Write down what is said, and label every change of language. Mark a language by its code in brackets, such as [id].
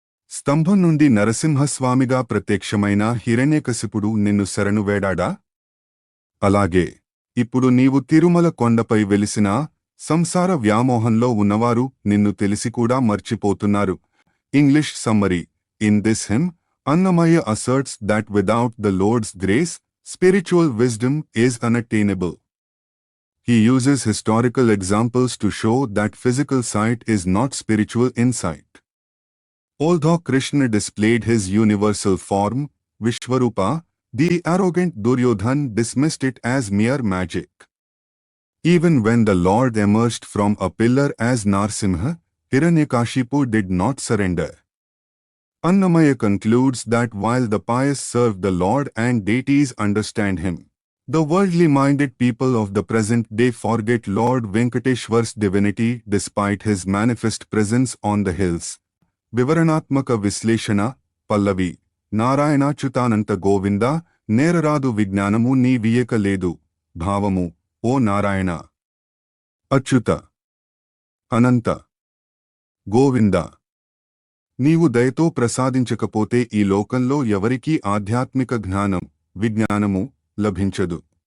[te] స్తంభం నుండి నరసింహస్వామిగా ప్రత్యక్షమైన హిరణ్యకశిపుడు నిన్ను శరణు వేడాడా? అలాగే ఇప్పుడు నీవు తిరుమల కొండపై వెలిసినా సంసార వ్యామోహంలో ఉన్నవారు నిన్ను తెలిసికూడా మర్చిపోతున్నారు. [en] English summary. In this hymn, Annamaya asserts that without the Lord's grace, spiritual wisdom is unattainable. He uses historical examples to show that physical sight is not spiritual insight. Although Krishna displayed his universal form, Vishwarupa, the arrogant Duryodhan dismissed it as mere magic. Even when the Lord emerged from a pillar as Narsimha, Hiranyakashipu did not surrender. Annamaya concludes that while the pious serve the Lord and deities understand him, the worldly-minded people of the present day forget Lord Venkateshwar's divinity despite his manifest presence on the hills. [te] వివరణాత్మక విశ్లేషణ. పల్లవి. నారాయణాచ్యుతానంత గోవింద, నేరరాదు విజ్ఞానము నీ వియక లేదు. భావము. ఓ నారాయణ, అచ్యుత, అనంత, గోవింద, నీవు దయతో ప్రసాదించకపోతే ఈ లోకంలో ఎవరికీ ఆధ్యాత్మిక జ్ఞానం, విజ్ఞానము లభించదు.